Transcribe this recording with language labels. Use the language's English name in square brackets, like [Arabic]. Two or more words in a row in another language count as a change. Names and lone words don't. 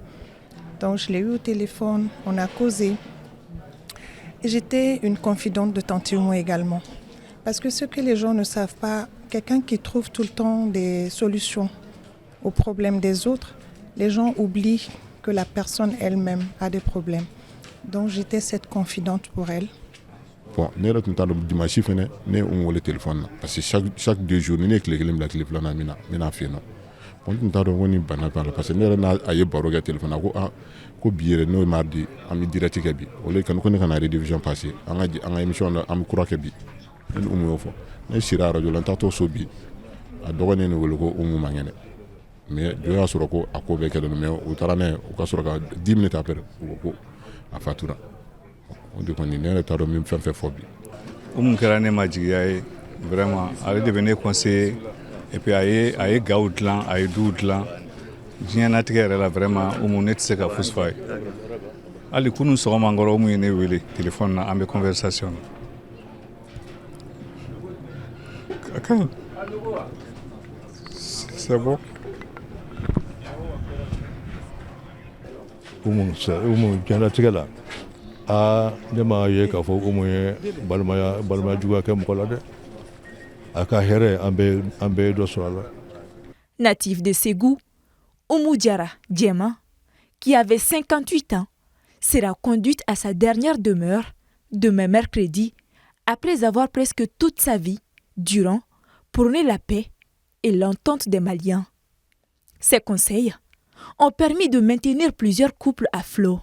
[French] Donc je l'ai eu au téléphone, on a causé. Et j'étais une confidente de Tante Umu également. Parce que ce que les gens ne savent pas, quelqu'un qui trouve tout le temps des solutions aux problèmes des autres, les gens oublient que la personne elle-même a des problèmes. Donc j'étais cette confidente pour elle. [Bambara] Bon, ne yɛrɛ tun t'a dɔn dimanche fɛnɛ ne un wele téléphone na [French] parce que chaque 2 jours [Bambara] ni ne ye tile 1 bila tile 2 nan n bɛna fɛ yen nɔ bon n tun t'a dɔn ko ni bana b'a la [French] parce que [Bambara] ne yɛrɛ n'a ye baro kɛ téléphone na ko bi yɛrɛ n'o ye mardi an bɛ direct kɛ bi o le ko ne kana [French] rediffusion passer [Bambara] an ka émission na an bɛ kura kɛ bi ne ni Umu y'o fɔ ne sira radio la n taatɔ so bi a dɔgɔnin ne wele ko Umu ma kɛnɛ mais dɔ y'a sɔrɔ ko a ko bɛɛ kɛlen mais u taara n'a ye u ka sɔrɔ ka [French] 10 minutes après [Bambara] u ko a fatura o de kɔni ne yɛrɛ t'a dɔn min fɛn fɛn fɔ bi. Umu kɛra ne ma jigiya ye vraiment ale de bɛ ne conseiller [French] et puis [Bambara] a ye gaw dilan a ye duw dilan diɲɛnatigɛ yɛrɛ la vraiment Umu ne tɛ se ka fosi fɔ a ye hali kunun sɔgɔma n kɔrɔ Umu ye ne wele téléphone na an bɛ conversation na. [French] C'est bon. [Bambara] Umu diɲɛnatigɛ la ne m'a ye k'a fɔ Umu ye balimaya juguya kɛ mɔgɔ la dɛ a ka hɛrɛ an bɛɛ dɔ sɔrɔ a la. [French] Natif de Ségou, Umu Jara Djema, qui avait 58 ans, sera conduite à sa dernière demeure demain mercredi après avoir presque toute sa vie, durant, prôné la paix et l'entente des Maliens. Ces conseils ont permis de maintenir plusieurs couples à flot.